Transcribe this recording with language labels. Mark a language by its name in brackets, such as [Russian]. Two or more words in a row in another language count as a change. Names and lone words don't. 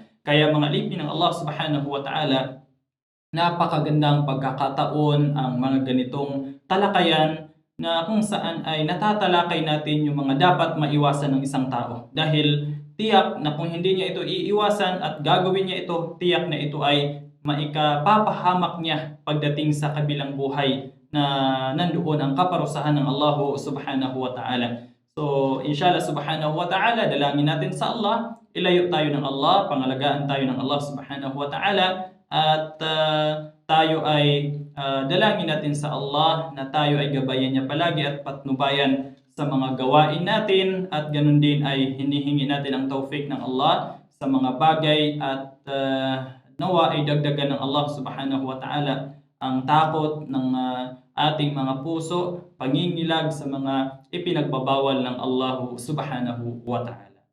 [Filipino] Kaya mga alipin ng Allah [Arabic] Subhanahu wa Ta'ala, [Filipino] napakagandang pagkakataon ang mga ganitong talakayan na kung saan ay natatalakay natin yung mga dapat maiwasan ng isang tao. Dahil tiyak na kung hindi niya ito iiwasan at gagawin niya ito, tiyak na ito ay maikapapahamak niya pagdating sa kabilang buhay na nandoon ang kaparusahan ng Allah [Arabic] Subhanahu wa Ta'ala. So, إن شاء الله سبحانه وتعالى, [Filipino] dalangin natin sa Allah, ilayo tayo ng Allah, pangalagaan tayo ng Allah [Arabic] Subhanahu wa [Filipino] Ta'ala, at tayo ay dalangin natin sa Allah na tayo ay gabayan niya palagi at patnubayan sa mga gawain natin at ganun din ay hinihingi natin ang taufik ng Allah sa mga bagay at nawa ay dagdagan ng Allah [Arabic] subhanahu wa ta'ala [Filipino] ang takot ng ating mga puso, pangingilag sa mga ipinagbabawal ng Allah [Arabic] subhanahu wa ta'ala.